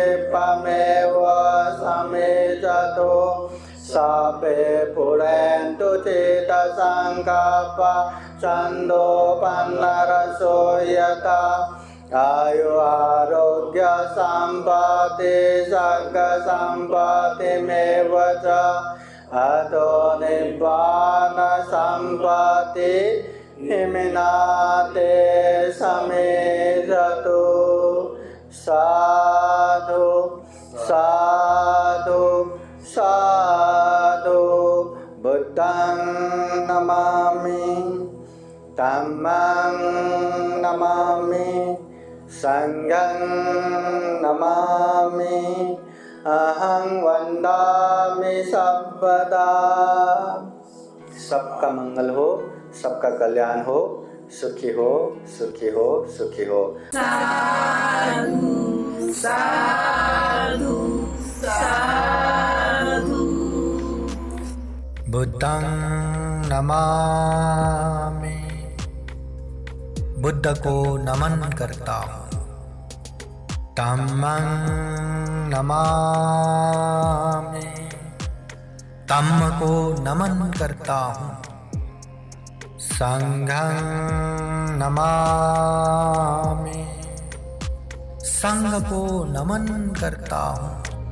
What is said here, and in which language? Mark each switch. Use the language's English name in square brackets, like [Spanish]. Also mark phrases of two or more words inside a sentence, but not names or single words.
[Pali] पमेव समेजतो सापे पुरन्तु चेतसङ्कल्पा छन्दोपन्नरसो यथा आयु आरोग्य सम्पत्ति सर्गसम्पत्तिमेव च अतो निब्बान सम्पत्ति हिमिनाते समेजतु साधु साधु साधु बुद्धं नमामि धम्मं नमामि संघं नमामि अहं वन्दामि सर्वदा। [Hindi] सबका मंगल हो, सबका कल्याण हो, सुखी हो सुखी हो सुखी हो। [Pali] साधु साधु साधु। बुद्धं नमामि, [Hindi] बुद्ध को नमन करता हूँ। [Pali] धम्मं नमामि, [Hindi] धम्म को नमन करता हूँ। [Pali] संघं नमामि, [Hindi] संघ को नमन करता हूँ।